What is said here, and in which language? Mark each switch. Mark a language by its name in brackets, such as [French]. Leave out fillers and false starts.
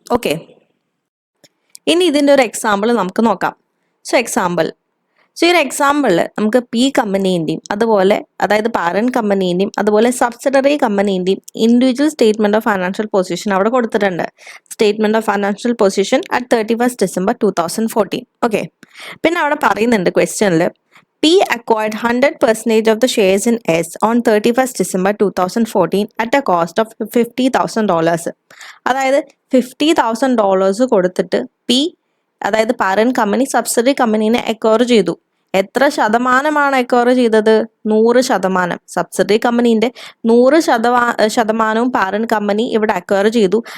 [Malayalam] Okay, ഇനി ഇതിൻ്റെ ഒരു എക്സാമ്പിൾ നമുക്ക് നോക്കാം. സോ ഈ ഒരു എക്സാമ്പിളിൽ നമുക്ക് പി കമ്പനീൻ്റെയും അതുപോലെ അതായത് പാരന്റ് കമ്പനീൻ്റെയും അതുപോലെ subsidiary കമ്പനീൻ്റെയും individual statement of financial position അവിടെ കൊടുത്തിട്ടുണ്ട്. [English] Statement of financial position at 31 December 2014. [Malayalam] Okay, പിന്നെ അവിടെ പറയുന്നുണ്ട് ക്വസ്റ്റ്യനിൽ [English] P acquired 100% of the shares in S on 31 December 2014 at a cost of $50,000. [Malayalam] അതായത് $50,000 കൊടുത്തിട്ട് P, അതായത് പാരന്റ് കമ്പനി സബ്സിഡറി കമ്പനീനെ അക്വയർ ചെയ്തു. എത്ര ശതമാനമാണ് അക്വയർ ചെയ്തത്? 100%. സബ്സിഡറി കമ്പനീൻ്റെ 100% പാരന്റ് കമ്പനി ഇവിടെ അക്വയർ ചെയ്തു.